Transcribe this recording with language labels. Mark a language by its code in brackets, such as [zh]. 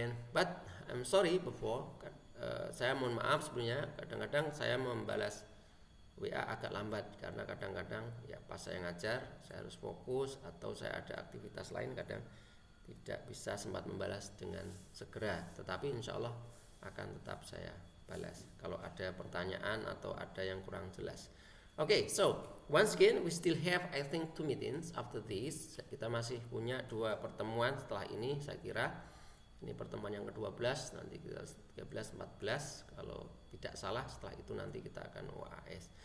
[id] But I'm sorry before, saya mohon maaf sebelumnya, kadang-kadang saya membalas WA agak lambat karena kadang-kadang ya pas saya ngajar saya harus fokus atau saya ada aktivitas lain, kadang tidak bisa sempat membalas dengan segera, tetapi insya Allah akan tetap saya balas kalau ada pertanyaan atau ada yang kurang jelas. [en] Okay, so once again we still have I think 2 meetings after this. [id] Kita masih punya 2 pertemuan setelah ini, saya kira ini pertemuan yang ke-12, nanti kita 13, 14 kalau tidak salah. Setelah itu nanti kita akan OAS.